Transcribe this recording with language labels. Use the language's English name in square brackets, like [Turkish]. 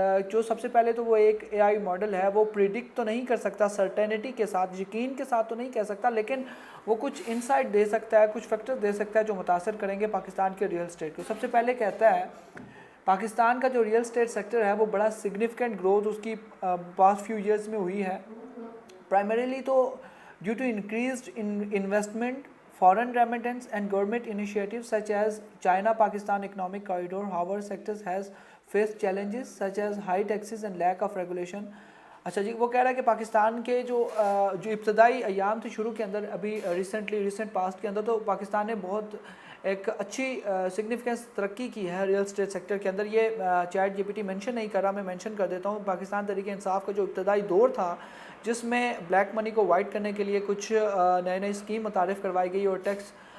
[Urdu] جو سب سے پہلے تو وہ ایک اے آئی ماڈل ہے، وہ پریڈکٹ تو نہیں کر سکتا سرٹینٹی کے ساتھ، یقین کے ساتھ تو نہیں کہہ سکتا، لیکن وہ کچھ انسائٹ دے سکتا ہے، کچھ فیکٹر دے سکتا ہے جو متاثر کریں گے پاکستان کے ریئل اسٹیٹ کو۔ سب سے پہلے کہتا ہے پاکستان کا جو ریئل اسٹیٹ سیکٹر ہے وہ بڑا سگنیفیکنٹ گروتھ اس کی پاسٹ فیو ایئرز میں ہوئی ہے، primarily تو due to increased investment, foreign remittance and government initiatives such as China-Pakistan economic corridor. [English] However, sectors has faced challenges such as high taxes and lack of regulation. [Urdu] اچھا جی، وہ کہہ رہا ہے کہ پاکستان کے جو ابتدائی ایام تھے شروع کے اندر، ابھی ریسنٹ پاسٹ کے اندر، تو پاکستان نے بہت ایک اچھی سگنیفیکنس ترقی کی ہے ریئل اسٹیٹ سیکٹر کے اندر۔ یہ chat جی P T mention نہیں کر رہا، میں مینشن کر دیتا ہوں۔ پاکستان تحریک انصاف کا جو ابتدائی دور تھا، جس میں بلیک منی کو وائٹ کرنے کے لیے کچھ نئی اسکیم متعارف کروائی گئی اور ٹیکس